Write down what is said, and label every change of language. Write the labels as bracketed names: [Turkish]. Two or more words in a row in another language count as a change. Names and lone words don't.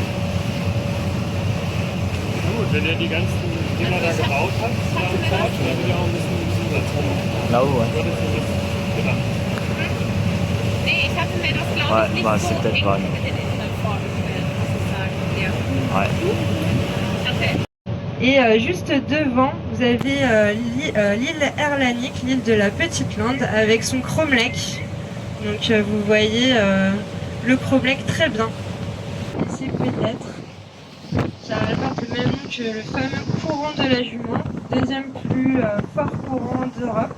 [German] Wenn er die ganzen Dinger da gebaut hat, dann will er auch ein bisschen Satz. [French] Là-haut, ouais. [German] Nee, ich hatte mir das, glaube ich, nicht bah, so [French] c'est peut-être pas, non. [German] vorgestellt, muss ich sagen. Ja. [French] Ouais. Et juste devant, vous avez l'île Erlanik, l'île de la Petite Lande, avec son cromlech. Donc vous voyez le cromlech très bien. Ici peut-être. Ça porte le même nom que le fameux courant de la Jument, deuxième plus fort courant d'Europe.